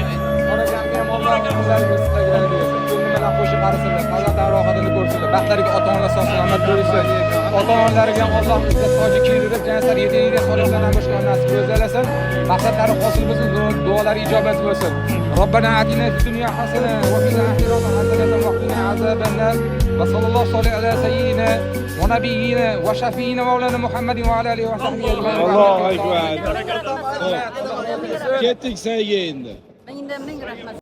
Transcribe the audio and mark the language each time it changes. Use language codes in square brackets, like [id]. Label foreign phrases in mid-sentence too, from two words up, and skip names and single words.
[uz] Oralarga Alloh o'zlariga rizqlar bersin. Ko'ngil bilan qo'shib qarasinlar. Farzandlar rohatini ko'rsinlar. Baxtlariga ota-onalar sog'-salomat bo'lsin. Ota-onalarga Alloh izzat toji keltirib jannat sari yetadigan solihlardan boshqa nasib o'zlasin. Maqsadlari hosil bo'lsin, duolari ijobat bo'lsin. [ar] ربنا آتنا في الدنيا حسنة وفي الآخرة حسنة وقنا عذاب النار. وصلى الله على سيدنا ونبينا وشفيعنا مولانا محمد وعلى آله وصحبه أجمعين. الله أكبر. [uz] Ketdik sayga endi. Ming rahmat.